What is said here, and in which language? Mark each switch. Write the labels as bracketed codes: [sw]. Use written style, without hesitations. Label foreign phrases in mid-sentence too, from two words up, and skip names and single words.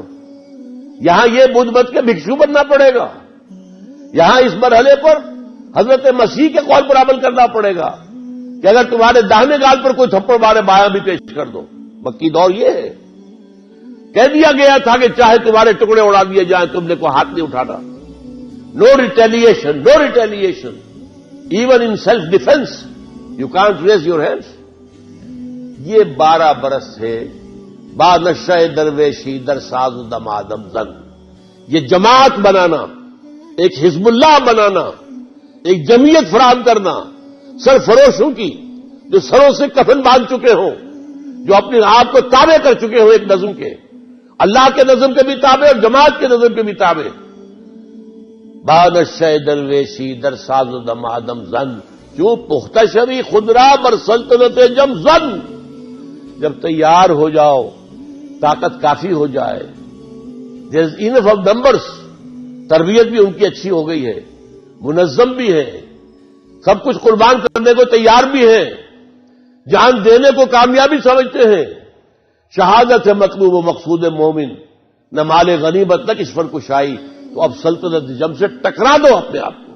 [ur] یہاں یہ بدھ مت کے بھکشو بننا پڑے گا، یہاں اس مرحلے پر حضرت مسیح کے قول پر عمل کرنا پڑے گا کہ اگر تمہارے داہنے گال پر کوئی تھپڑ مارے بایاں بھی پیش کر دو۔ مکی دور یہ ہے، کہہ دیا گیا تھا کہ چاہے تمہارے ٹکڑے اڑا دیے جائیں تم نے کوئی ہاتھ نہیں اٹھانا، [en] No retaliation, no retaliation, even in self defense you can't raise your hands. [ur] یہ 12 برس سے [fa] با نشہ درویشی در ساز و دمادم زن، [ur] یہ جماعت بنانا، ایک حزب اللہ بنانا، ایک جمعیت فراہم کرنا سرفروشوں کی، جو سروں سے کفن باندھ چکے ہوں، جو اپنے آپ کو تابع کر چکے ہوں ایک نظم کے، اللہ کے نظم کے بھی تابع اور جماعت کے نظم کے بھی تابع۔ [fa] با نشہ درویشی در ساز و دمادم زن، جو پختہ شوی خود را بر سلطنت جم زن، [ur] جب تیار ہو جاؤ، طاقت کافی ہو جائے، [en] there is enough of numbers, [ur] تربیت بھی ان کی اچھی ہو گئی ہے، منظم بھی ہے، سب کچھ قربان کرنے کو تیار بھی ہے، جان دینے کو کامیابی سمجھتے ہیں، شہادت ہے مطلوب و مقصود مومن، نہ مال غنیمت نہ کس فن کشائی، تو اب سلطنت جم سے ٹکرا دو اپنے آپ کو۔